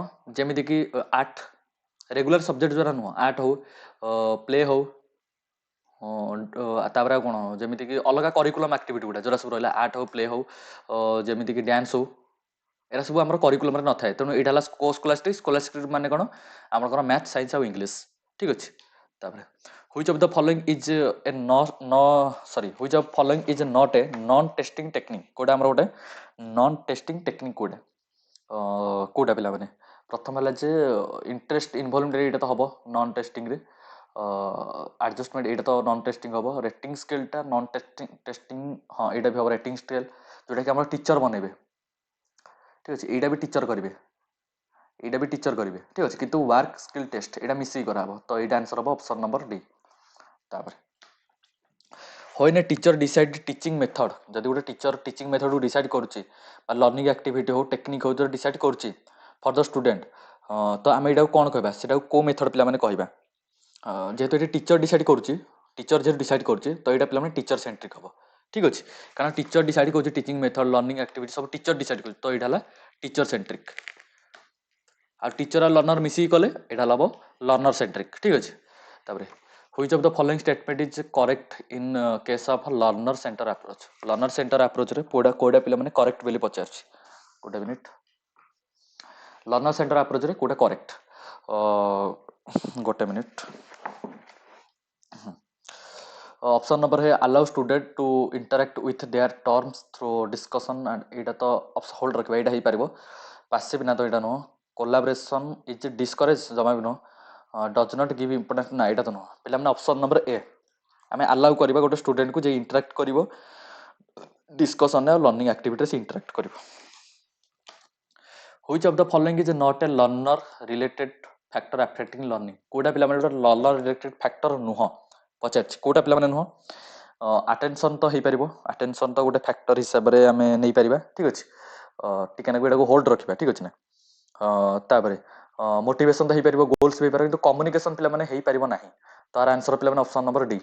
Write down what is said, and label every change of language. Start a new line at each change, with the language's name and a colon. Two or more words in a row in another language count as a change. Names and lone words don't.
Odia: ଯେମିତିକି ଆର୍ଟ,
English: regular subject
Odia: ଯେଉଁରା ନୁହଁ, ଆର୍ଟ ହଉ, ପ୍ଲେ ହଉ, ତାପରେ ଆଉ କ'ଣ, ଯେମିତିକି ଅଲଗା
English: curriculum activity
Odia: ଗୁଡ଼ା ଯେଉଁରା ସବୁ ରହିଲା, ଆର୍ଟ ହଉ, ପ୍ଲେ ହଉ, ଯେମିତିକି ଡ୍ୟାନ୍ସ ହଉ, ଏରା ସବୁ ଆମର କରିକୁଲମରେ ନଥାଏ, ତେଣୁ ଏଇଟା ହେଲା
English: co scholastic.
Odia: ସ୍କୋଲାଷ୍ଟିକ୍ ମାନେ କ'ଣ? ଆପଣଙ୍କର ମ୍ୟାଥ୍, ସାଇନ୍ସ ଆଉ ଇଂଲିଶ, ଠିକ୍ ଅଛି।
English: ତାପରେ which of the following is a which of following is not a non testing technique,
Odia: କୋଉଟା ଆମର ଗୋଟେ
English: non testing technique
Odia: କୋଉଟା? କୋଉଟା ପିଲାମାନେ? ପ୍ରଥମ ହେଲା ଯେ
English: interest involvement,
Odia: ଏଇଟା ତ ହବ
English: non testingରେ।
Odia: ଆଡଜଷ୍ଟମେଣ୍ଟ, ଏଇଟା ତ
English: non testing
Odia: ହବ।
English: rating scaleଟା non testing,
Odia: ହଁ ଏଇଟା ବି ହବ
English: rating scale,
Odia: ଯୋଉଟାକି ଆମର ଟିଚର ବନେଇବେ, ଠିକ୍ ଅଛି, ଏଇଟା ବି ଟିଚର କରିବେ, ଏଇଟା ବି ଟିଚର କରିବେ, ଠିକ୍ ଅଛି, କିନ୍ତୁ
English: work skill test
Odia: ଏଇଟା ମିଶିକି କରାହବ, ତ ଏଇଟା ଆନ୍ସର ହବ
English: option number D. ତାପରେ when a teacher decide teaching method,
Odia: ଯଦି ଗୋଟେ
English: teacher teaching methodକୁ decide
Odia: କରୁଛି ବା
English: learning activity
Odia: ହଉ, ଟେକ୍ନିକ୍ ହଉ, ଯଦି ଡିସାଇଡ୍ କରୁଛି
English: for the student,
Odia: ତ ଆମେ ଏଇଟାକୁ କ'ଣ କହିବା? ସେଟାକୁ କୋଉ ମେଥଡ଼ ପିଲାମାନେ କହିବା? ଯେହେତୁ ଏଠି
English: teacher decide
Odia: କରୁଛି, ଟିଚର ଯେହେତୁ ଡିସାଇଡ୍ କରୁଛି, ତ ଏଇଟା ପିଲାମାନେ
English: teacher centric
Odia: ହବ, ଠିକ୍ ଅଛି, କାରଣ
English: teacher decide
Odia: କରୁଛି
English: teaching method, learning activity
Odia: ସବୁ
English: teacher decide
Odia: କରୁଛି, ତ ଏଇଟା ହେଲା
English: teacher centric.
Odia: ଆଉ ଟିଚର ଆଉ ଲର୍ଣ୍ଣର ମିଶିକି କଲେ ଏଇଟା ହବ
English: learner centric,
Odia: ଠିକ୍ ଅଛି।
English: ତାପରେ which of the following statement is correct in case of learner center approach, learner center approach ରେ
Odia: କୋଉଟା ପିଲାମାନେ କରେକ୍ଟ ବୋଲି ପଚାରୁଛି, ଗୋଟେ ମିନିଟ୍,
English: learner center approachରେ କୋଉଟା କରେକ୍ଟ? ଗୋଟେ ମିନିଟ୍, option number है allow student to interact with their terms through discussion and,
Odia: ଏଇଟା ତ ହୋଲ୍ଡ ରଖିବା, ଏଇଟା ହେଇପାରିବ। ପାସିଭ୍ ନା ତ ଏଇଟା ନୁହଁ।
English: collaboration is discourage,
Odia: ଜମା ବି ନୁହଁ।
English: does not give importance,
Odia: ନା ଏଇଟା ତ ନୁହଁ। ପିଲାମାନେ
English: option number A,
Odia: ଆମେ ଆଲାଉ କରିବା ଗୋଟେ ଷ୍ଟୁଡେଣ୍ଟକୁ ଯେ ଇଣ୍ଟରାକ୍ଟ କରିବ ଡିସ୍କସନ୍ରେ ଆଉ
English: learning activityରେ
Odia: ସେ ଇଣ୍ଟରାକ୍ଟ କରିବ।
English: which of the following is not a learner related factor affecting learning,
Odia: କୋଉଟା ପିଲାମାନେ ଗୋଟେ
English: learner related factor
Odia: ନୁହଁ ପଚାରିଛି, କୋଉଟା ପିଲାମାନେ ନୁହଁ? ଆଟେନସନ୍ ତ ହେଇପାରିବ, ଆଟେନସନ୍ ତ ଗୋଟେ ଫ୍ୟାକ୍ଟର ହିସାବରେ ଆମେ ନେଇପାରିବା, ଠିକ୍ ଅଛି, ଟିକେ ନାକୁ ଏଟାକୁ ହୋଲ୍ଡ ରଖିବା, ଠିକ୍ ଅଛି ନା। ତାପରେ ମୋଟିଭେସନ୍ ତ ହେଇପାରିବ, ଗୋଲ୍ସ ବି ହେଇପାରିବ, କିନ୍ତୁ କମ୍ୟୁନିକେସନ୍ ପିଲାମାନେ ହେଇପାରିବ ନାହିଁ, ତାର ଆନ୍ସର ପିଲାମାନେ
English: option number D.